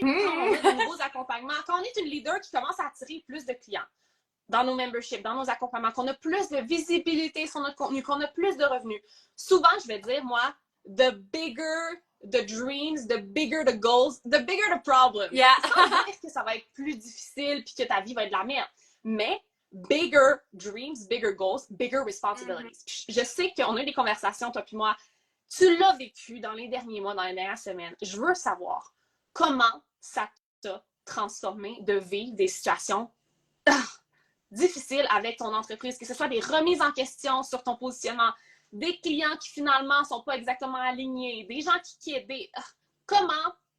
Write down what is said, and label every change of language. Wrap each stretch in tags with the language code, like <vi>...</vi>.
<fr>Quand on veut de nouveaux accompagnements, quand on est une leader qui commence à attirer plus de clients dans nos memberships, dans nos accompagnements, qu'on a plus de visibilité sur notre contenu, qu'on a plus de revenus. Souvent, je vais dire, moi,</fr> <en>the bigger the dreams, the bigger the goals, the bigger the problem. Yeah.</en> <fr>Ça veut dire que ça va être plus difficile puis que ta vie va être de la merde.</fr> <en>Mais bigger dreams, bigger goals, bigger responsibilities.</en> <fr>Je sais qu'on a eu des conversations, toi puis moi. Tu l'as vécu dans les derniers mois, dans les dernières semaines. Je veux savoir comment ça t'a transformé de vivre des situations difficiles avec ton entreprise, que ce soit des remises en question sur ton positionnement, des clients qui finalement ne sont pas exactement alignés, des gens qui quittent, comment</fr>